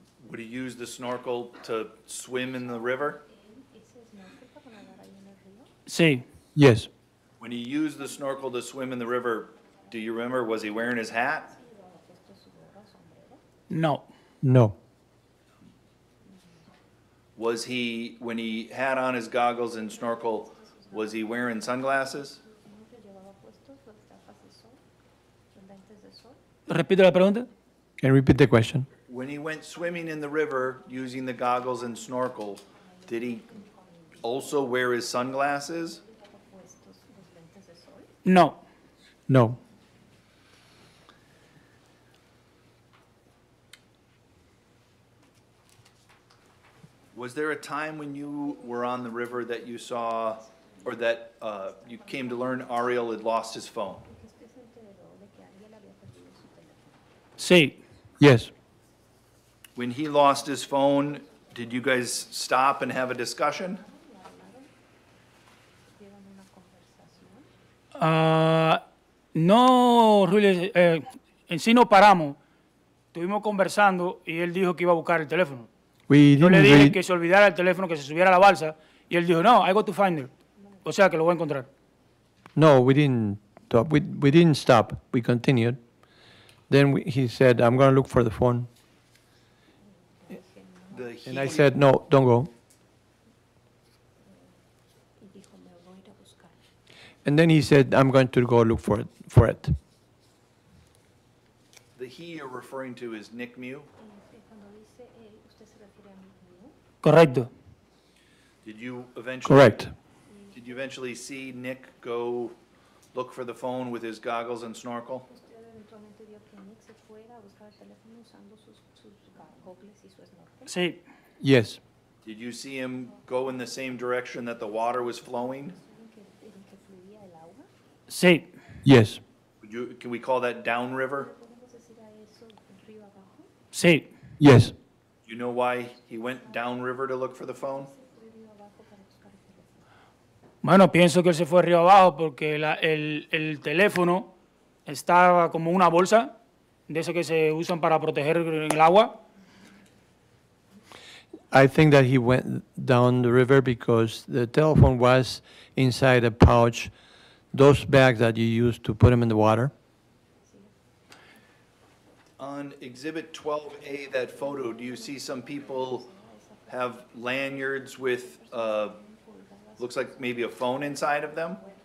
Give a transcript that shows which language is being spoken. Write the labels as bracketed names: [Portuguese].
[English] Would he use the snorkel to swim in the river? [Spanish] ¿Ese snorkel para nadar ahí en el río? sí. [English] Yes. When he used the snorkel to swim in the river, do you remember, was he wearing his hat? [Spanish] ¿Llevaba puesto su gorra o sombrero? No, [English] No. Was he, when he had on his goggles and snorkel, was he wearing sunglasses? [Spanish] ¿Siempre llevaba puestos las gafas de sol, los lentes de sol? repito la pregunta. [English] Can you repeat the question? When he went swimming in the river using the goggles and snorkel, did he also wear his sunglasses? [Spanish] ¿Llevaba puestos los lentes de sol? No, [English] No. Was there a time when you were on the river that you saw, or that you came to learn Ariel had lost his phone? [Spanish] ¿Y usted se enteró de que Ariel había perdido su teléfono? sí, [English] Yes. When he lost his phone, did you guys stop and have a discussion? [Spanish] ¿Y hablaron? ¿Tuvieron una conversación? [English] no, really, [Spanish] en sí no paramos. Estuvimos conversando y él dijo que iba a buscar el teléfono. [English] We [Spanish] Yo le [English] didn't [Spanish] dije [English] really, [Spanish] que se olvidara el teléfono, que se subiera a la balsa, y él dijo, no, [English] I go to find it. [Spanish] O sea, que lo voy a encontrar. [English] no, we didn't stop. We didn't stop. We continued. Then he said, I'm going to look for the phone. And I said, no, don't go. [Spanish] Y dijo, me voy a ir a buscar. [English] And then he said, I'm going to go look for it. The he you're referring to is Nick Mew? [Spanish] Cuando dice, ¿usted se refiere a mí? Correcto. [English] Did you eventually? Correct. Did you eventually see Nick go look for the phone with his goggles and snorkel? [Spanish] ¿Usted eventualmente vio que Nick se fuera a buscar el teléfono usando sus gogles y su snorkel? Sí, [English] Yes. Did you see him go in the same direction that the water was flowing? [Spanish] ¿En que fluía el agua? sí, [English] Yes. Can we call that downriver? [Spanish] ¿Podemos decir a eso río abajo? sí. [English] Yes. You know why he went downriver to look for the phone? [Spanish] ¿Fue río abajo para buscar el teléfono? Bueno, pienso que él se fue río abajo porque el teléfono estaba como una bolsa, de esas que se usan para proteger el agua. [English] I think that he went down the river because the telephone was inside a pouch, those bags that you use to put them in the water. On Exhibit 12A, that photo, do you see some people have lanyards with, looks like maybe a phone inside of them?